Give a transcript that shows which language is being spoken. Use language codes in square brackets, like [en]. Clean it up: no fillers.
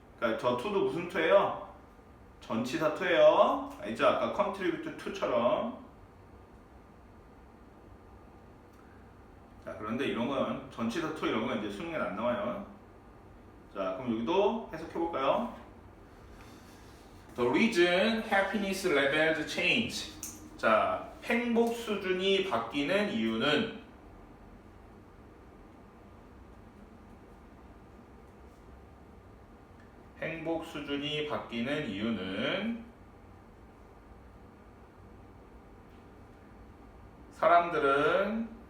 [ko] 그러니까 저 to도 무슨 to예요? 전치사 to예요. 알죠? 아까 contribute to처럼. 자, 그런데 이런 건 전치사 to 이런 건 이제 수능에 안 나와요. 자, 그럼 여기도 해석해볼까요? [en] The reason happiness levels change. [ko] 자, 행복 수준이 바뀌는 이유는 행복 수준이 바뀌는 이유는 사람들은